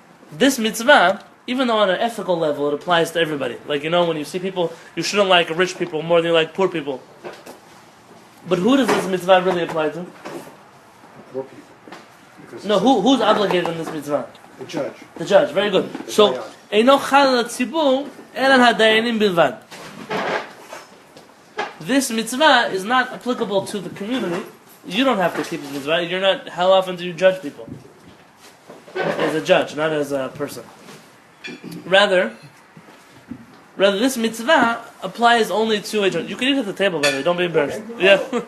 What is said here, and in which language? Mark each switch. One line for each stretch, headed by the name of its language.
English: This mitzvah, even though on an ethical level it applies to everybody. Like, when you see people, you shouldn't like rich people more than you like poor people. But who does this mitzvah really apply to? Poor people. Because No, who's obligated in this mitzvah? the judge. The judge, very good.
Hebrew: So, אינו חל על הציבור, אלא על הדיינים בלבד.
English: This mitzvah is not applicable to the community. You don't have to keep this mitzvah. You're not. How often do you judge people? As a judge, not as a person. Rather, this mitzvah applies only to a judge. You can eat at the table, by the way. Don't be embarrassed. Yeah.